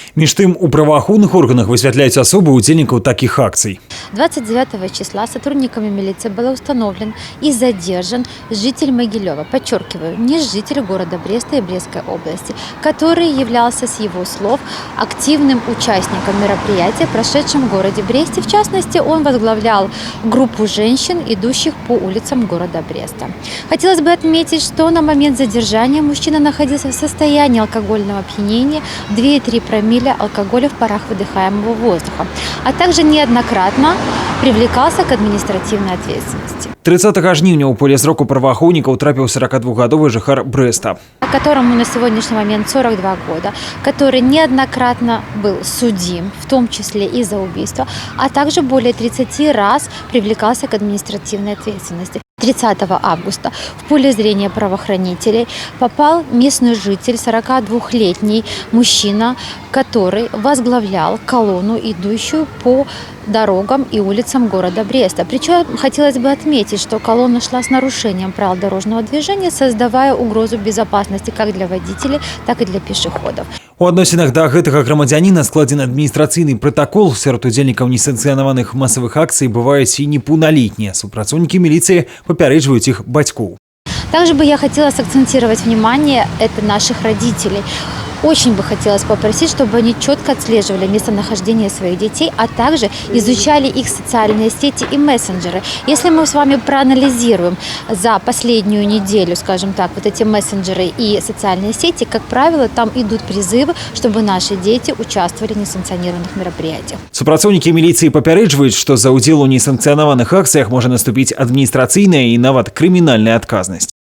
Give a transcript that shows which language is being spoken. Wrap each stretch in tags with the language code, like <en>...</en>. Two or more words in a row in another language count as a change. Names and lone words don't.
<be>Між тым, у праваахоўных органах высвятляюць асобы удзельнікаў</be> <ru>таких акций. 29 числа сотрудниками милиции был установлен и задержан житель Могилева, подчеркиваю, не житель города Бреста и Брестской области, который являлся, с его слов, активным участником мероприятия, прошедшем в городе Бресте. В частности, он возглавлял группу женщин, идущих по улицам города Бреста. Хотелось бы отметить, что на момент задержания мужчина находился в состоянии алкогольного опьянения, 2,3 промилле алкоголя в парах выдыхаемого воздуха, а также неоднократно привлекался к административной ответственности.</ru> <be>30 жніўня ў поле зроку праваахоўнікаў трапіў 42-гадовы жыхар Бреста,</be> <ru>которому на сегодняшний момент 42 года, который неоднократно был судим, в том числе и за убийство, а также более 30 раз привлекался к административной ответственности. 30 августа в поле зрения правоохранителей попал местный житель, 42-летний мужчина, который возглавлял колонну, идущую по дорогам и улицам города Бреста. Причем хотелось бы отметить, что колонна шла с нарушением правил дорожного движения, создавая угрозу безопасности как для водителей, так и для пешеходов.</ru> <be>У адносінах да гэтага грамадзяніна складзены адміністрацыйны пратакол. Сярод удзельнікаў несанкцыянаваных масавых акцый бываюць і непаўналетнія. Супрацоўнікі міліцыі папярэджваюць іх бацькоў.</be> <ru>Также бы я хотела сакцентировать внимание это наших родителей. Очень бы хотелось попросить, чтобы они четко отслеживали местонахождение своих детей, а также изучали их социальные сети и мессенджеры. Если мы с вами проанализируем за последнюю неделю, скажем так, вот эти мессенджеры и социальные сети, как правило, там идут призывы, чтобы наши дети участвовали в несанкционированных мероприятиях.</ru> <be>Супрацоўнікі міліцыі папярэджваюць, што за ўдзел у несанкцыянаваных акцыях можа наступіць адміністрацыйная і нават крымінальная адказнасць.</be>